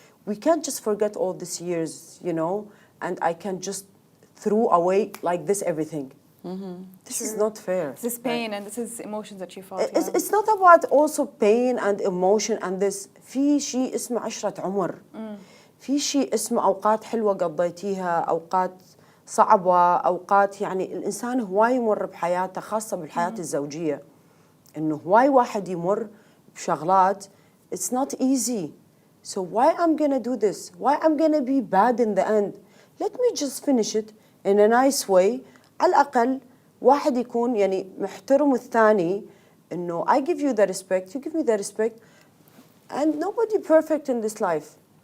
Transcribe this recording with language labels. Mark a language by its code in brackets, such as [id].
[en] We can't just forget all these years, you know, and I can just throw away like this everything. This is not fair. This is pain and this is emotions that you felt. It's not about also pain and emotion and this. [ar] في شيء اسمه عشرة عمر. في شيء اسمه أوقات حلوة قضيتيها، أوقات صعبة، أوقات يعني الإنسان هواي يمر بحياته، خاصة بالحياة الزوجية. إنه هواي واحد يمر بشغلات. [en] It's not easy. So why I'm gonna do this? Why I'm gonna be bad in the end? Let me just finish it in a nice way. [ar] على الأقل واحد يكون يعني محترم الثاني إنه [en] I give you the respect, you give me the respect, and nobody perfect in this life.